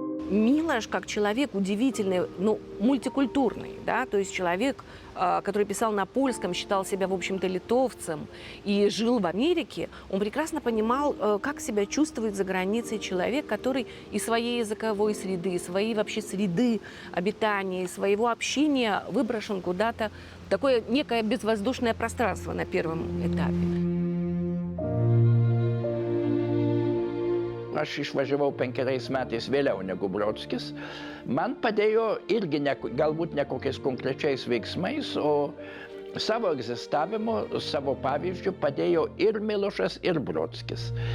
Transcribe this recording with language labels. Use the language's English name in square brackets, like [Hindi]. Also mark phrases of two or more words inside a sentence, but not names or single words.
[Russian] Милош как человек удивительный, ну, мультикультурный, да, то есть человек, который писал на польском, считал себя, в общем-то, литовцем и жил в Америке, он прекрасно понимал, как себя чувствует за границей человек, который из своей языковой среды, своей вообще среды обитания, своего общения выброшен куда-то в такое некое безвоздушное пространство на первом этапе. [Lithuanian] Aš išvažiavau 5 metais vėliau negu Brodskis. Man padėjo irgi galbūt ne kokiais konkrečiais veiksmais, o savo egzistavimo, savo pavyzdžių padėjo ir Milošas, ir Brodskis.